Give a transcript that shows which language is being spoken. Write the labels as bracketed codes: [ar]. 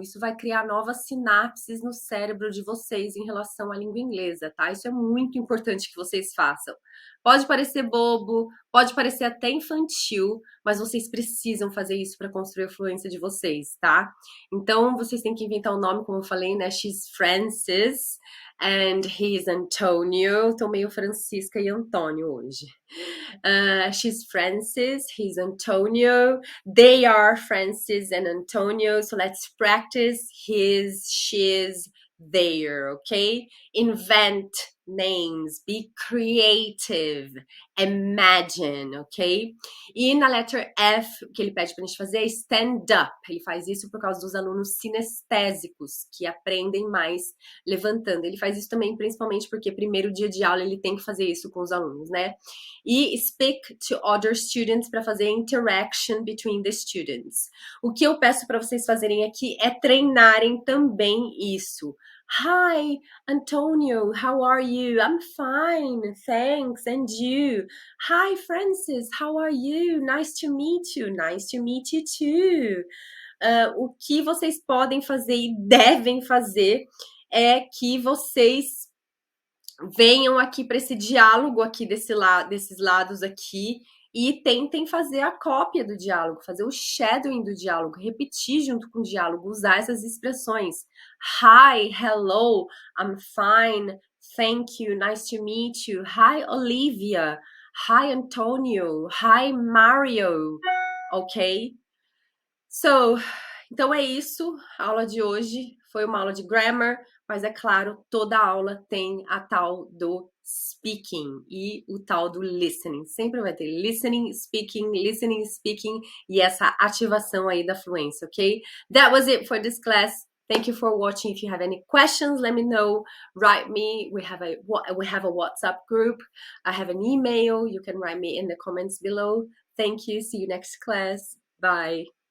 [pt] Isso vai criar novas sinapses no cérebro de vocês em relação à língua inglesa, tá? Isso é muito importante que vocês façam. Pode parecer bobo, pode parecer até infantil, mas vocês precisam fazer isso para construir a fluência de vocês, tá? Então, vocês têm que inventar um nome, como eu falei, né? [en] She's Francis and he's Antonio. [pt] Tô meio Francisca e Antônio hoje. [en] She's Francis, he's Antonio. They are Francis and Antonio. So let's practice his, she's, their, okay? Invent names, be creative, imagine, ok? [pt] E na letter F, o que ele pede pra gente fazer é stand up. Ele faz isso por causa dos alunos sinestésicos, que aprendem mais levantando. Ele faz isso também, principalmente porque primeiro dia de aula ele tem que fazer isso com os alunos, né? E [en] speak to other students [pt] para fazer [en] interaction between the students. [pt] O que eu peço para vocês fazerem aqui é treinarem também isso. [en] Hi, Antonio, how are you? I'm fine, thanks, and you? Hi, Francis, how are you? Nice to meet you. Nice to meet you too. [pt] O que vocês podem fazer e devem fazer é que vocês venham aqui para esse diálogo aqui desses lados aqui e tentem fazer a cópia do diálogo, fazer o shadowing do diálogo, repetir junto com o diálogo, usar essas expressões. [en] Hi, hello, I'm fine, thank you, nice to meet you. Hi, Olivia. Hi, Antonio. Hi, Mario. [pt] Ok? Então é isso. A aula de hoje foi uma aula de grammar, mas é claro, toda aula tem a tal do speaking e o tal do listening. Sempre vai ter listening, speaking, e essa ativação aí da fluência, ok? [en] That was it for this class. Thank you for watching. If you have any questions, let me know. Write me. We have a WhatsApp group. I have an email. You can write me in the comments below. Thank you. See you next class. Bye.